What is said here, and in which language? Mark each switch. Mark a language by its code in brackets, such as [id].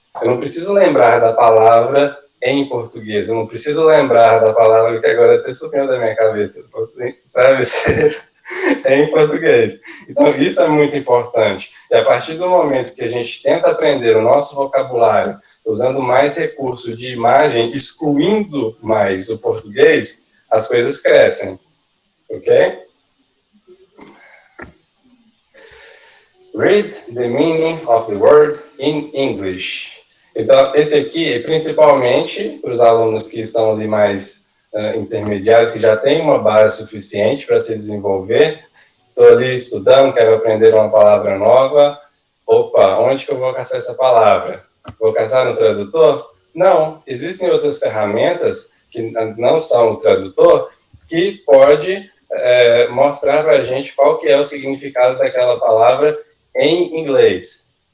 [pt] Eu não preciso lembrar da palavra em português, eu não preciso lembrar da palavra que agora até sumiu da minha cabeça, travesseiro, em português. Então, isso é muito importante. E a partir do momento que a gente tenta aprender o nosso vocabulário, usando mais recursos de imagem, excluindo mais o português, as coisas crescem. Ok? [en] Read the meaning of the word in English. [pt] Então, esse aqui, principalmente para os alunos que estão ali mais intermediários, que já têm uma base suficiente para se desenvolver. Estou ali estudando, quero aprender uma palavra nova. Opa, onde que eu vou caçar essa palavra? Vou caçar no tradutor? Não, existem outras ferramentas que não são o tradutor, que pode mostrar para a gente qual que é o significado daquela palavra em inglês.